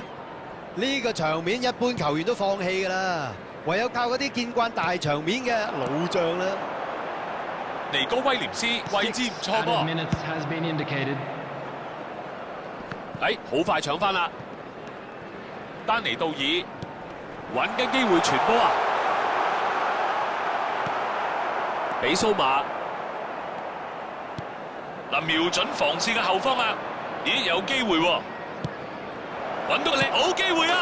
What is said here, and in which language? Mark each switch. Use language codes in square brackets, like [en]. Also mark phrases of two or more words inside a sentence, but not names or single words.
[yue] 呢個場面一般球員都放棄㗎啦，唯有靠嗰啲見慣大場面嘅老將啦。尼哥威廉斯位置唔錯 [en] Added [yue] 噃， [en] minutes has been indicated. [yue] 好快搶翻啦！丹尼道爾揾緊機會傳波啊！俾蘇馬嗱，瞄準防線嘅後方啊！咦，有機會喎！揾到個靚好機會啊！